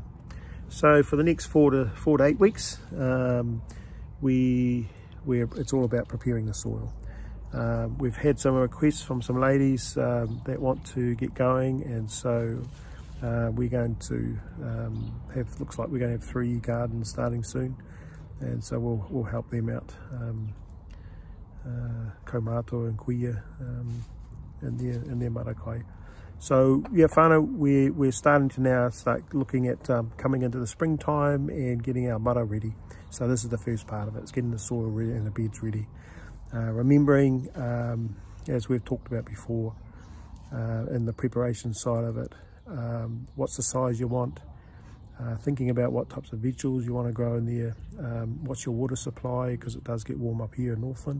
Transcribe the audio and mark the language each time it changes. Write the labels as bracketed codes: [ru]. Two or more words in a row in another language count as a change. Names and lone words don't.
[en] So for the next 4 to 8 weeks, it's all about preparing the soil. We've had some requests from some ladies that want to get going, and so we're going to looks like we're going to have 3 gardens starting soon, and so we'll help them out. [mi] Ko mātou [en] and kuia in their [mi] Mara Kai. [en] So yeah, whānau, we're starting to now start looking at coming into the springtime and getting our mara ready. So this is the first part of it, it's getting the soil ready and the beds ready. Remembering, as we've talked about before, in the preparation side of it, what's the size you want, thinking about what types of vegetables you want to grow in there, what's your water supply, because it does get warm up here in Northland.